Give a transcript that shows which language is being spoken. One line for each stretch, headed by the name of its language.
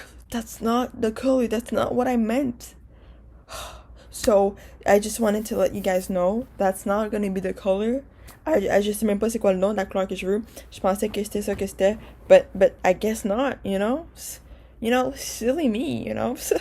English: That's not the color, that's not what I meant. So, I just wanted to let you guys know, that's not gonna be the color.
French: Je sais même pas c'est quoi le nom de la couleur que je veux. Je pensais que c'était ça que c'était,
English: but I guess not, you know? You know, silly me, you know?